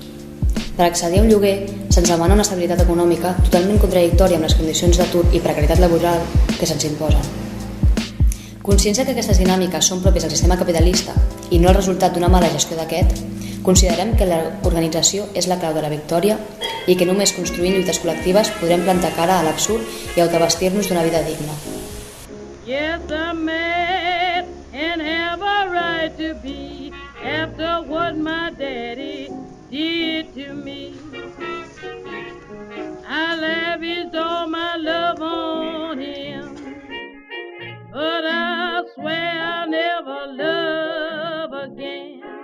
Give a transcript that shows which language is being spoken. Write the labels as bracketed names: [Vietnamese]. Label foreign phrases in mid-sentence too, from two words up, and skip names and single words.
[Catalan] Per accedir a un lloguer se'ns demana una estabilitat econòmica totalment contradictòria amb les condicions d'atur i precarietat laboral que se'ns imposen. Conscients que aquestes dinàmiques són pròpies del sistema capitalista i no el resultat d'una mala gestió d'aquest, considerem que l'organització és la clau de la victòria i que només construint lluites col·lectives podrem plantar cara a l'absurd i autobastir-nos d'una vida digna. [English] Yes, a man and have a right to be after what my daddy did to me. I lavished all my love on him, but I swear I'll never love again.